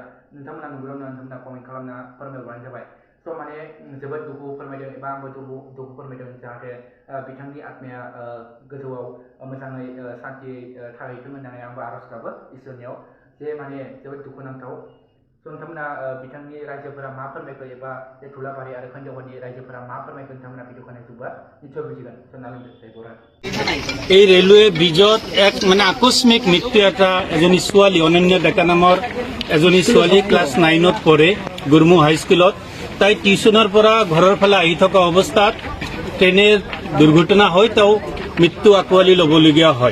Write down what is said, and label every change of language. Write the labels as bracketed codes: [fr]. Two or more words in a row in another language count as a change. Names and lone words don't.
[brx] नोंथांमोना नुग्रोनो नोंथांमोना कमेन्ट खालामना फोरमायहरबानो जाबाय। माने जोबोद दुखु फोरमायदों एबा आंबो दुखु फोरमायदों जाहाथे बिथांनि आत्माया गोजौआव मोजाङै सान्थियै थाहैथों होननानै आंबो आर'ज गाबो इसोरनियाव जे माने जोबोद दुखुनांथाव। नोंथांमोना बिथांनि रायजोफोरा मा फोरमायखो एबा धुलाबारि आरो खोन्दोखरनि रायजोफोरा मा फोरमायखो नोंथांमोना भिडिअखौ नायजोबबा निस्सय बुजिगोन। [as] এই ৰেলৱে ব্ৰিজত এক আকস্মিক মৃত্যু এজনী ছোৱালী অনন্য ডেকা নামৰ এজনী ছোৱালী ক্লাছ 9ত পঢ়ে গুৰমু হাইস্কুলত। তাই টিউশ্যনৰ পৰা ঘৰৰ ফালে আহি থকা অৱস্থাত ট্ৰেইনে দুৰ্ঘটনা হৈ তেওঁ মৃত্যু আকোৱালি ল'বলগীয়া হয়।